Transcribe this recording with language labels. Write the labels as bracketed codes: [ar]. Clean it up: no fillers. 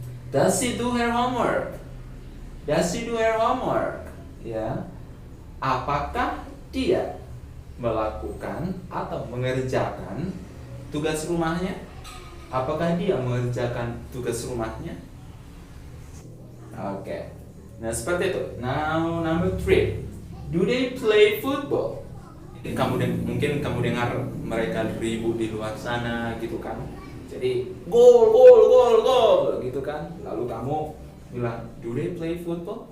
[en] Does she do her homework? Does she do her homework? [id] Ya, apakah dia melakukan atau mengerjakan tugas rumahnya? Apakah dia mengerjakan tugas rumahnya? Oke. Nah, seperti itu. [en] Now, number 3. Do they play football? [id] Mungkin kamu dengar mereka ribut di luar sana gitu kan. Jadi, gol gitu kan. Lalu kamu bilang, [en] do they play football?